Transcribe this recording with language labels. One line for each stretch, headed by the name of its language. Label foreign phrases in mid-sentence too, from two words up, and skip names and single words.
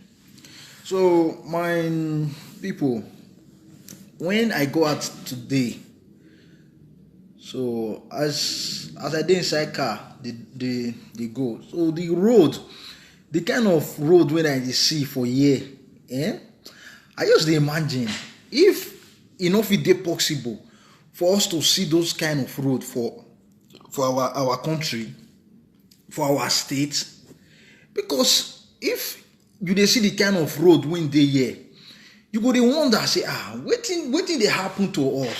Nigerian Pidgin: So, my people, when I go out today, so as I did inside car, they go. So the road, the kind of road when I see for year, I just imagine if enough it dey possible for us to see those kind of road for our country, for our state, because if you dey see the kind of road wey dey here, you go dey wonder say wetin dey happen to us?